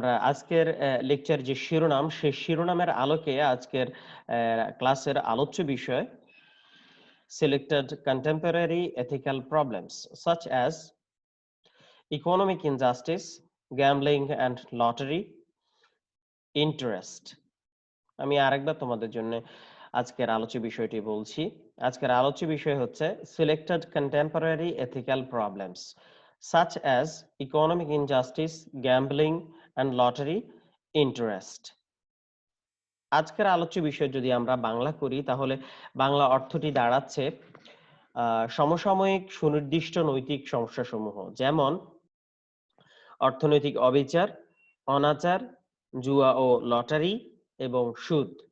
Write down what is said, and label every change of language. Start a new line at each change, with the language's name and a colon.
Bangla: আজকের লেকচার যে শিরোনাম, সেই শিরোনামের আলোকে আজকের ক্লাসের আলোচ্য বিষয়
English: selected contemporary ethical problems such as economic injustice, gambling and lottery, interest.
Bangla: আমি আরেকবার তোমাদের জন্য আজকের আলোচ্য বিষয়টি বলছি। আজকের আলোচ্য বিষয় হচ্ছে
English: selected contemporary ethical problems such as economic injustice, gambling and lottery, interest.
Bangla: আজকের আলোচ্য বিষয় যদি আমরা বাংলা করি, তাহলে বাংলা অর্থটি দাঁড়াচ্ছে সমসাময়িক সুনির্দিষ্ট নৈতিক সমস্যাসমূহ, যেমন অর্থনৈতিক অবিচার, অনাচার, জুয়া ও লটারি এবং সুদ।